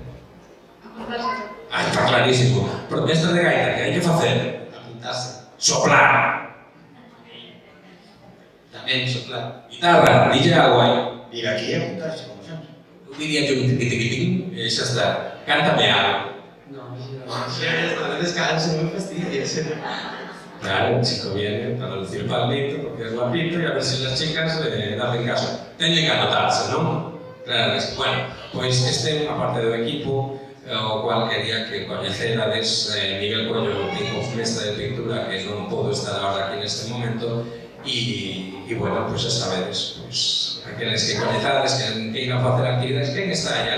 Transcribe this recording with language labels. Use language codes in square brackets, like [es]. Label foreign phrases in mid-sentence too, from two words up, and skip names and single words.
[gl] Está clarísimo. Protesta de gaita, que hai que facer? Apuntarse. Soplar. Tamén soplar. Guitarra, dille algo aí. Ir aquí e apuntarse, como sempre. Eu diría que un tiquitiquitín e xa está. Cántame algo. [es] No, estas veces caerse muy fastidias. Claro, un chico viene para lucir palmito, porque es guapito, y a ver si las chicas le hacen caso. [gl] Teñen que anotarse, non? Claro, bueno, pois este é unha parte do equipo o cual quería que coñecerades Miguel Coelho, tipo mestre de pintura, que non podo estar agora aquí neste momento, e bueno, pois xa sabedes, pois aqueles que coñezades, que queiran facer actividades, quen está aí?